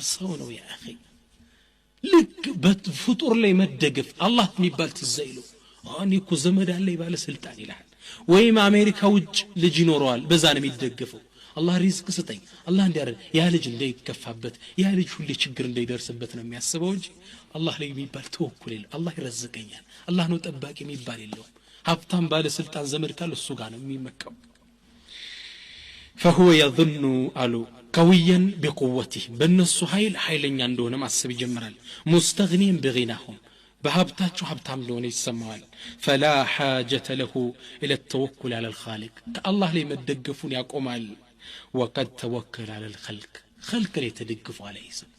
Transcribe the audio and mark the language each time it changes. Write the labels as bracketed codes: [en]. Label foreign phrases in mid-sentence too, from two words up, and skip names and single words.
[am] ሰው ነው [ar] يا أخي [am] ልክ በፍጡር ላይ መደገፍ አላህ የሚባል ተዛይለው አኒ እኮ ዘመድ አለ ባለስልጣን ይላል ወይም አሜሪካ ውጭ ልጅ ይኖረዋል በዛ ነው የሚደገፈው አላህ ሪዝቅ ስጠኝ አላህ እንዲያረ ያ ልጅ እንዳይከፋበት ያ ልጅ ሁሌ ችግር እንዳይደርስበት ነው የሚያስበው እንጂ አላህ ላይ የሚባል ተወኩል የለም አላህ ይረዝቀኛል አላህ ነው ጠባቂ የሚባል የለውም ሀብታም ባለስልጣን ዘመድ ካለ እሱ ጋር ነው የሚመካው [ar] فهو يظن አሉ قويا بقوته [am] በእነሱ ኃይለኛ እንደሆነ ማሰብ ይጀምራል [ar] مستغنين بغناهم [am] በሀብታቸው ሀብታም እንደሆነ ይሰማዋል [ar] فلا حاجة له الى التوكل على الخالق الله [am] ላይ መደገፉን ያቆማል [ar] وقد توكل على الخلق خلق [am] ላይ ተደግፉ [ar] عليه